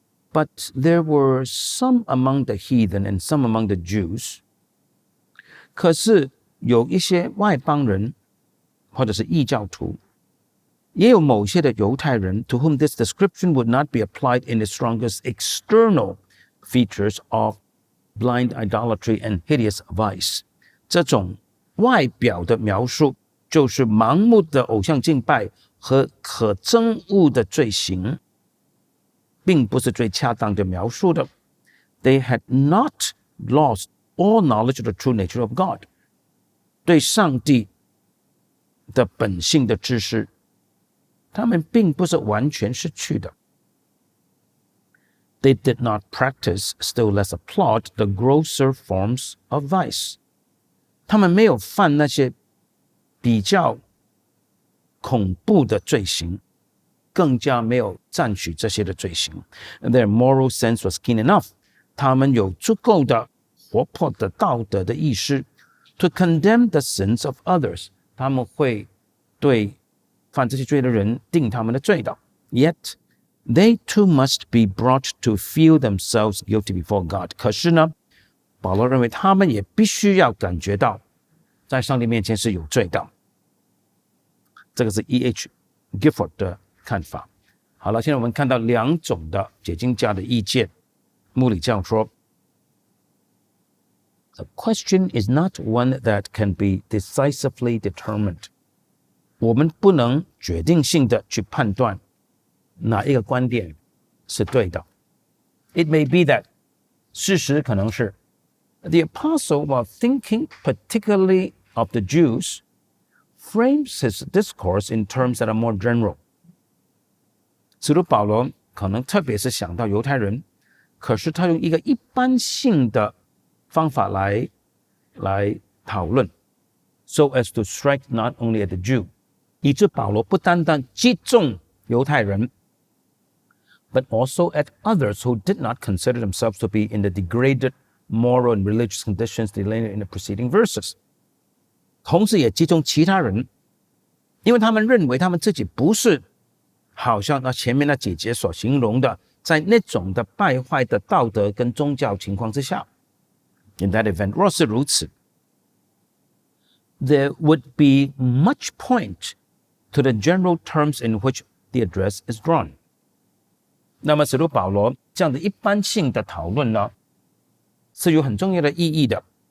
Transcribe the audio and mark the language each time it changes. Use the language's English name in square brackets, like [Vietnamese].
[English] But there were some among the heathen and some among the Jews， [Chinese] 可是有一些外邦人或者是异教徒，也有某些的犹太人 [English] to whom this description would not be applied in the strongest external features of blind idolatry and hideous vice。 [Chinese] 这种外表的描述就是盲目的偶像敬拜和可憎恶的罪行，并不是最恰当的描述的。 [English] They had not lost all knowledge of the true nature of God， [Chinese] 对上帝的本性的知识，他们并不是完全失去的。 [English] They did not practice, still less applaud, the grosser forms of vice。 [Chinese] 他们没有犯那些比较恐怖的罪行，更加没有赞许这些的罪行。 [English] Their moral sense was keen enough， [Chinese] 他们有足够的活泼的道德的意识 [English] to condemn the sins of others， [Chinese] 他们会对犯这些罪的人定他们的罪的。 [English] Yet they too must be brought to feel themselves guilty before God。 [Chinese] 可是呢，保罗认为他们也必须要感觉到在上帝面前是有罪的。这个是 E.H. Gifford 的看法。好了，现在我们看到两种的解经家的意见。穆里这样说 [English] ：The question is not one that can be decisively determined。 [Chinese] 我们不能决定性的去判断哪一个观点是对的。 [English] It may be that [Chinese] 事实可能是 [English] the apostle, while thinking particularly of the Jews, frames his discourse in terms that are more general。 [Chinese] 使徒保罗可能特别是想到犹太人，可是他用一个一般性的方法来讨论 [English] ，so as to strike not only at the Jew， [Chinese] 以致保罗不单单击中犹太人 [English] ，but also at others who did not consider themselves to be in the degraded moral and religious conditions delineated in the preceding verses。 [Chinese] 同时也击中其他人，因为他们认为他们自己不是好像那前面那几节所形容的，在那种的败坏的道德跟宗教情况之下。 [English] In that event， [Chinese] 若是如此 [English] ，there would be much point to the general terms in which the address is drawn。 [Chinese] 那么使徒保罗这样的一般性的讨论呢，是有很重要的意义的。